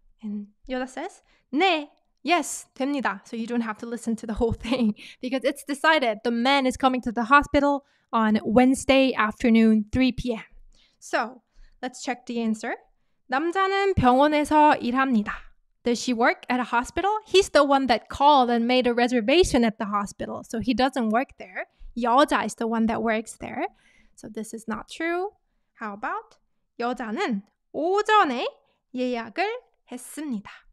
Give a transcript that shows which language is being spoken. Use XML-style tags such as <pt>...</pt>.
<en>And 여자 says,</en> <ko>네,</ko> <en>yes,</en> <ko>됩니다.</ko> <en>So you don't have to listen to the whole thing because it's decided the man is coming to the hospital on Wednesday afternoon, 3 p.m. So let's check the answer.</en> <ko>남자는 병원에서 일합니다.</ko> <en>Does she work at a hospital? He's the one that called and made a reservation at the hospital. So he doesn't work there. 여자 is the one that works there. So this is not true. How about</en> <ko>여자는 오전에 예약을 했습니다.</ko>